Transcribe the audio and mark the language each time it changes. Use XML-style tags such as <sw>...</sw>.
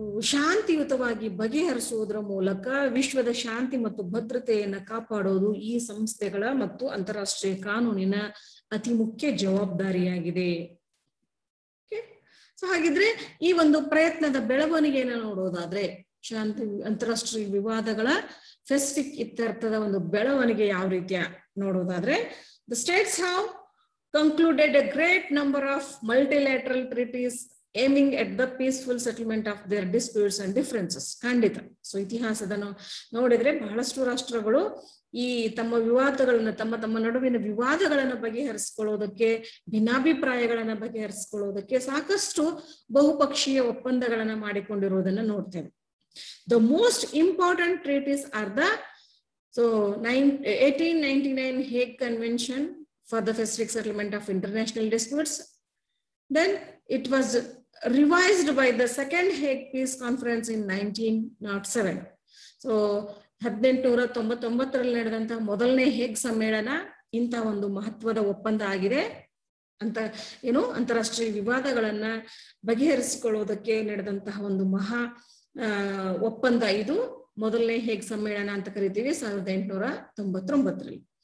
<kn>ಶಾಂತಿಯುತವಾಗಿ ಬಗೆಹರಿಸುವುದರ ಮೂಲಕ ವಿಶ್ವದ ಶಾಂತಿ ಮತ್ತು ಭದ್ರತೆಯನ್ನ ಕಾಪಾಡೋದು ಈ ಸಂಸ್ಥೆಗಳ ಮತ್ತು ಅಂತಾರಾಷ್ಟ್ರೀಯ ಕಾನೂನಿನ ಅತಿ ಮುಖ್ಯ ಜವಾಬ್ದಾರಿಯಾಗಿದೆ. ಸೊ ಹಾಗಿದ್ರೆ ಈ ಒಂದು ಪ್ರಯತ್ನದ ಬೆಳವಣಿಗೆಯನ್ನು ನೋಡೋದಾದ್ರೆ, ಅಂತಾರಾಷ್ಟ್ರೀಯ ವಿವಾದಗಳ ಪೆಸಿಫಿಕ್ ಇತ್ಯರ್ಥದ ಒಂದು ಬೆಳವಣಿಗೆ ಯಾವ ರೀತಿಯ ನೋಡೋದಾದ್ರೆ,</kn> <en>the states have concluded a great number of multilateral treaties aiming at the peaceful settlement of their disputes and differences.</en> <kn>ಖಂಡಿತ. ಸೊ ಇತಿಹಾಸದ ನೋಡಿದ್ರೆ ಬಹಳಷ್ಟು ರಾಷ್ಟ್ರಗಳು ಈ ತಮ್ಮ ವಿವಾದಗಳನ್ನ, ತಮ್ಮ ನಡುವಿನ ವಿವಾದಗಳನ್ನ ಬಗೆಹರಿಸಿಕೊಳ್ಳೋದಕ್ಕೆ, ಭಿನ್ನಾಭಿಪ್ರಾಯಗಳನ್ನ ಬಗೆಹರಿಸಿಕೊಳ್ಳೋದಕ್ಕೆ ಸಾಕಷ್ಟು ಬಹುಪಕ್ಷೀಯ ಒಪ್ಪಂದಗಳನ್ನ ಮಾಡಿಕೊಂಡಿರುವುದನ್ನ ನೋಡ್ತೇವೆ.</kn> <en>The most important treaties are the 1899 Hague Convention for the Pacific Settlement of International Disputes. Then it was revised by the Second Hague Peace Conference in 1907.</en> <kn>So 1899ರಲ್ಲಿ ನಡೆದಂತಹ ಮೊದಲನೇ ಹೇಗ್ ಸಮ್ಮೇಳನ ಇಂಥ ಒಂದು ಮಹತ್ವದ ಒಪ್ಪಂದ ಆಗಿದೆ. ಅಂತ ಅಂತಾರಾಷ್ಟ್ರೀಯ ವಿವಾದಗಳನ್ನ ಬಗೆಹರಿಸಿಕೊಳ್ಳುವುದಕ್ಕೆ ನಡೆದಂತಹ ಒಂದು ಮಹಾ ಒಪ್ಪಂದ ಇದು ಮೊದಲನೇ ಹೇಗ್ ಸಮ್ಮೇಳನ ಅಂತ ಕರಿತೀವಿ 1899ರಲ್ಲಿ.</kn>